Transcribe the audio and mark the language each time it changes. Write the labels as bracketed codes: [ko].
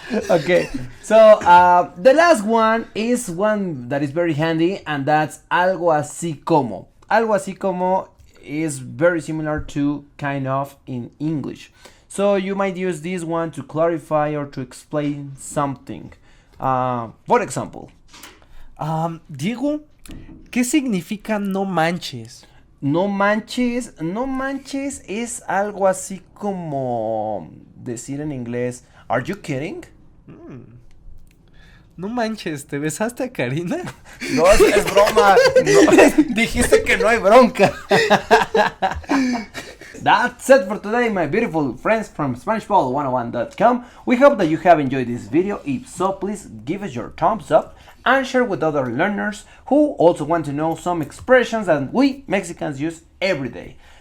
[en] Okay, so the last one is one that is very handy, and that's algo así como. Algo así como is very similar to kind of in English. So you might use this one to clarify or to explain something. For example, [es] Diego, ¿qué significa no manches? No manches es algo así como decir en inglés, [en] are you kidding? [es] No manches, ¿te besaste a Karina? No, es broma. No, dijiste que no hay bronca. [en] That's it for today, my beautiful friends from SpanishPod101.com. We hope that you have enjoyed this video. If so, please give us your thumbs up and share with other learners who also want to know some expressions that we Mexicans use every day.